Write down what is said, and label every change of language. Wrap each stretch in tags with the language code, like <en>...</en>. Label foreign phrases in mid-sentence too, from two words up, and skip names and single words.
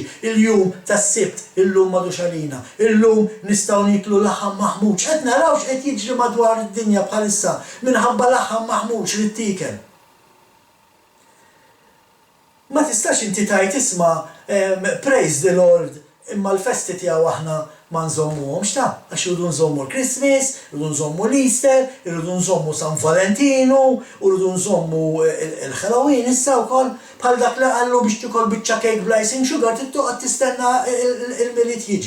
<mt>Il-jum tas-sibt illum m'għadux għalina, illum nistgħu niklu laħam maħmud. Qed narawx qed jiġri madwar id-dinja bħalissa minħabba laħam maħmud li ttiekel. Ma tistax inti tgħid isma'</mt> <en>praise the Lord</en> <mt>imma l-festi tiegħu aħna ma nżommuhomx ta' għax irridu nżommu l-Christmas, irridu nżommu l-Easter, irridu nżommu San Valentino, u irridu nżommu l-Halloween issa wkoll bħal dak li qallu biex tikol biċċa cake bl-</mt> <en>icing sugar</en> <mt>tittoqgħod tistenna il-miliet jiġi.</mt>